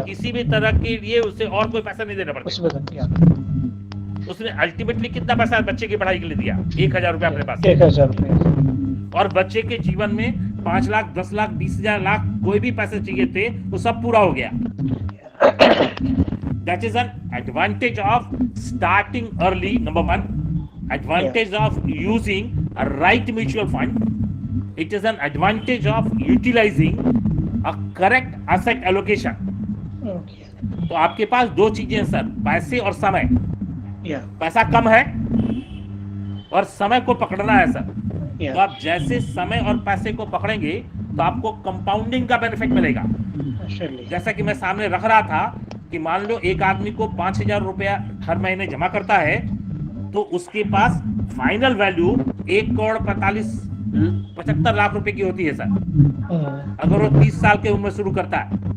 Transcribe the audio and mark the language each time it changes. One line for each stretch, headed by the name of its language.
Hindi: किसी भी तरह के लिए उसे और कोई पैसा नहीं देना पड़ता। उसमें या। उसने अल्टीमेटली कितना पैसा बच्चे की पढ़ाई के लिए दिया? 1,000 रुपया अपने पास। 1,000 रुपये। और बच्चे के जीवन में 5 लाख, 10 लाख, 20,000 लाख कोई भी पैसे चाहिए थे, वो सब पूरा हो गया।
English: That is an advantage of starting early, number one. Advantage of using a right mutual fund. It is an advantage of utilizing a correct asset allocation.
Hindi: तो आपके पास दो चीजें हैं सर, पैसे और समय। या। पैसा कम है और समय को पकड़ना है सर। या। तो आप जैसे समय और पैसे को पकड़ेंगे तो आपको कंपाउंडिंग का बेनिफिट मिलेगा। जैसा कि मैं सामने रख रहा था कि मान लो एक आदमी को 5,000 रुपया हर महीने जमा करता है, तो उसके पास फाइनल वैल्यू 1,45,75 लाख रुपए की होती है सर, अगर वो 30 साल के उम्र में शुरू करता है।